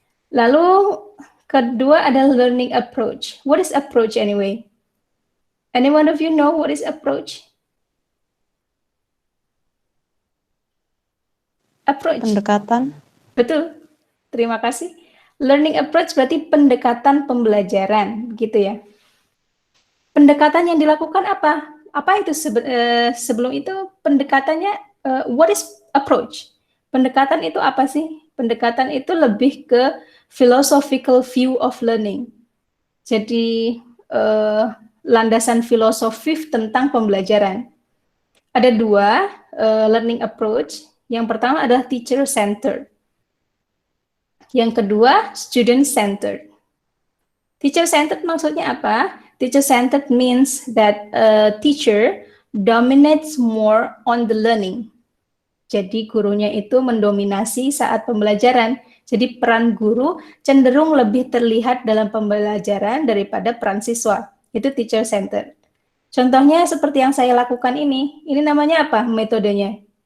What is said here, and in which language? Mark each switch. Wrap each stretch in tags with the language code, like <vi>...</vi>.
<id>Lalu kedua adalah learning approach.</id> <en>What is approach anyway? Any one of you know what is approach? Approach.</en> <id>Pendekatan. Betul. Terima kasih. Learning approach berarti pendekatan pembelajaran, gitu ya. Pendekatan yang dilakukan apa? Apa itu sebelum itu pendekatannya?</id> <en>What is approach?</en> <id>Pendekatan itu apa sih? Pendekatan itu lebih ke</id> <en>philosophical view of learning.</en> <id>Jadi landasan filosofis tentang pembelajaran. Ada dua learning approach. Yang pertama adalah teacher-centered. Yang kedua, student-centered. Teacher-centered maksudnya apa?</id> <en>Teacher-centered means that a teacher dominates more on the learning.</en> <id>Jadi gurunya itu mendominasi saat pembelajaran. Jadi peran guru cenderung lebih terlihat dalam pembelajaran daripada peran siswa. Itu teacher-centered. Contohnya seperti yang saya lakukan ini. Ini namanya apa metodenya?</id>